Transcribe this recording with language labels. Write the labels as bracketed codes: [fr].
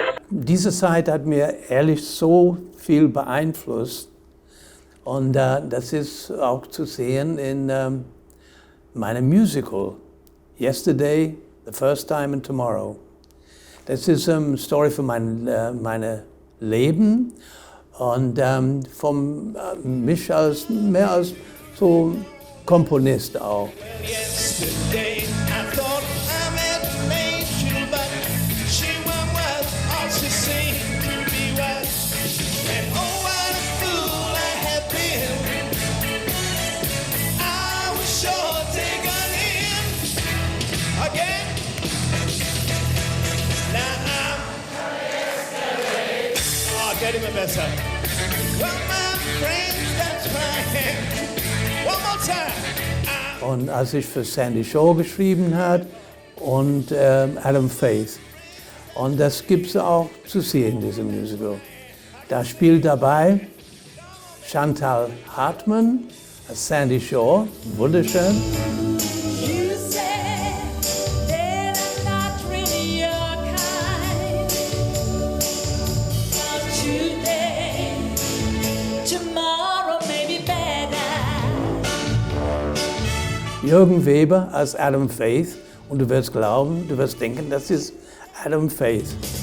[de] Diese Zeit hat mir ehrlich so viel beeinflusst und das ist auch zu sehen in meinem Musical Yesterday, The First Time and Tomorrow. Das ist eine Story von meinem Leben und von mich als mehr als so Komponist auch. [en] Yesterday I thought I met Rachel, but she went west, all she seemed to be west. And oh, what a fool I have been. I was sure taken in again. Now I'm oh, get him besser. Well, my friends, that's my hand. One more time. [de] Und als ich für Sandy Shaw geschrieben habe und Adam Faith. Und das gibt es auch zu sehen, diese Musical. Da spielt dabei Chantal Hartmann als Sandy Shaw, wunderschön. [en] You said that I'm not really your kind. Not today, tomorrow may be better. [de] Jürgen Weber als Adam Faith und du wirst glauben, du wirst denken, das ist Adam Faith.